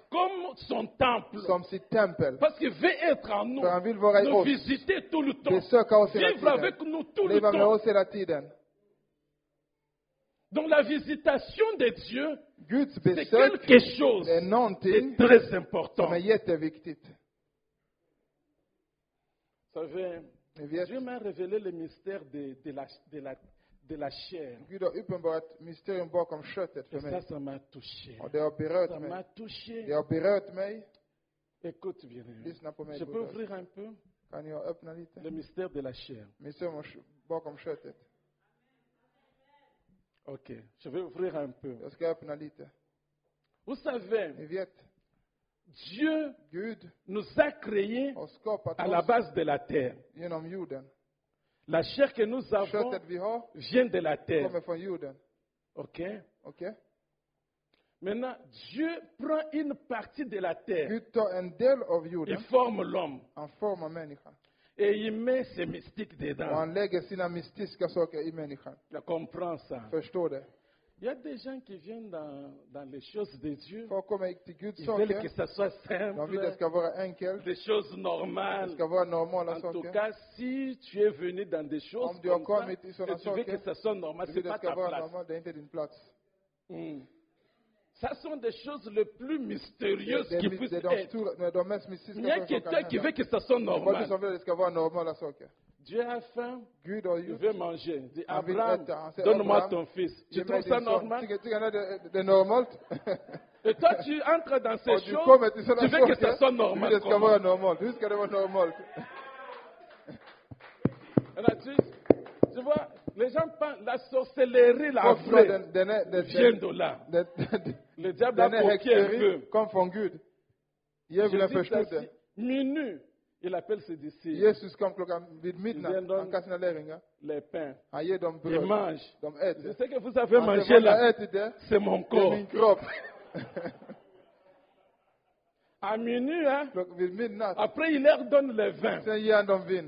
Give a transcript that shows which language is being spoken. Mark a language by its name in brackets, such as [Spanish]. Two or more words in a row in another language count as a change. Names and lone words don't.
[French] comme son temple. [Swedish] som sitt tempel. [French] Parce qu'il veut être en nous, [Swedish] För han vill vara i [French] nous [Swedish] oss, [French] visiter tout le temps, [Swedish] besöka oss hela [French] vivre avec [Swedish] tiden, [French] nous tout le [Swedish] leva med [French] temps. [Swedish] oss hela tiden. [French] Donc la visitation de Dieu, [Swedish] Guds [French] c'est [Swedish] besök, [French] quelque chose [Swedish] det är [French] de [Swedish] någonting [French] très [Swedish] som [French] important. [Swedish] är jätteviktigt. [French] Vous savez, [Swedish] Ni vet, [French] Dieu m'a révélé le mystère de la chair. [Swedish] Gud har uppenbarat mysterium bakom köttet för [French] Et [Swedish] mig. [French] ça m'a touché. [Swedish] Och det har berört [French] Ça m'a [Swedish] mig. [French] touché. [Swedish] Det har berört mig. [French] Écoute bien. [Swedish] Lyssna på mig, [French] Je peux [Swedish] broder. [French] ouvrir un peu [Swedish] Kan jag öppna lite? [French] le mystère de la chair. [Swedish] Mysterium bakom köttet. [French] Ok, je vais ouvrir un peu. [Swedish] Jag ska öppna lite. [French] Vous savez, [Swedish] Ni vet, [French] Dieu [Swedish] Gud [French] nous a créés [Swedish] har skapat [French] à la [Swedish] oss [French] base de la terre. [Swedish] genom jorden. [French] La chair que nous avons [Swedish] Köttet vi har [French] vient de la terre. [Swedish] kommer från jorden. [French] Ok? [Swedish] Okej? [French] Maintenant, Dieu prend une partie de la terre. [Swedish] Gud tar en del av [French] Il [Swedish] jorden. [French] forme l'homme. [Swedish] Han formar människan. [French] Et il met ses mystiques [Swedish] Och [French] dedans. [Swedish] han lägger sina mystiska saker i människan. [French] Je comprends ça. [Swedish] Förstår det? [French] Il y a des gens qui viennent dans les choses de Dieu. [Swedish] Folk kommer till Guds [French] Ils veulent que [Swedish] saker. [French] ça soit [Swedish] De vill det [French] simple, [Swedish] ska vara enkelt. [French] des choses [Swedish] Det [French] normales. [Swedish] ska vara normala [French] En tout [Swedish] saker. [French] cas, si tu es venu dans des choses [Swedish] Om du har [French] comme ça, [Swedish] kommit i [French] et [Swedish] sådana [French] tu veux que [Swedish] saker, [French] ça soit normal, [Swedish] du [French] c'est [Swedish] vill det [French] pas [Swedish] ska [French] ta [Swedish] vara [French] place. [Swedish] normalt. Det är inte din plats. Hmm. [French] Ça sont des choses les plus mystérieuses [Swedish] Det [French] qui [Swedish] är, [French] puissent [Swedish] det är [French] être. [Swedish] de mest mystiska [French] Il y a [Swedish] saker som [French] quelqu'un [Swedish] kan [French] qui veut [Swedish] hända. [French] que ça soit [Swedish] Det är bara du [French] normal. [Swedish] som vill att det ska vara normala saker. [French] Dieu a faim, [Swedish] Gud har [French] il [Swedish] gjort. [French] veut manger. Il dit, [Swedish] Han vill [French] Abraham, [Swedish] äta. Han säger, [French] donne-moi [Swedish] Abraham, [French] ton fils. Tu [Swedish] ge mig [French] trouves [Swedish] din [French] ça [Swedish] son. [French] normal? [Swedish] Tycker ni det är normalt? [French] Et toi, tu entres dans ces [Swedish] Och du [French] choses, [Swedish] kommer till [French] tu [Swedish] sådana [French] veux que ça [Swedish] saker. [French] soit [Swedish] Du vill [French] normal. [Swedish] det ska [French] Comment? [Swedish] vara normalt. Hur ska det vara normalt? [French] Alors, tu vois, les gens pensent, la sorcellerie, la [Swedish] Folk tror [French] vraie, [Swedish] den [French] vient de là. Le diable a [Swedish] Den är [French] copié un peu. [Swedish] häxeri kom från Gud. Djävulen [French] Jésus [Swedish] förstod [French] dit [Swedish] det. [French] minuit, il appelle ses disciples. [Swedish] Jesus kom vid Den midnatt. Han kallade sina lärjungar. [French] Les pains. [Swedish] Han ger dem [French] Ils [Swedish] bröd. [French] mangent. [Swedish] De [French] C'est [Swedish] äter. [French] ce que vous avez [Swedish] Han [French] mangé [Swedish] säger, vad har [French] là. [Swedish] ätit det? [French] C'est mon [Swedish] Det är [French] corps. [Swedish] min kropp. [French] À minuit, hein, [Swedish] Vid midnatt. [French] après il leur donne le vin. [Swedish] Sen ger han dem vin.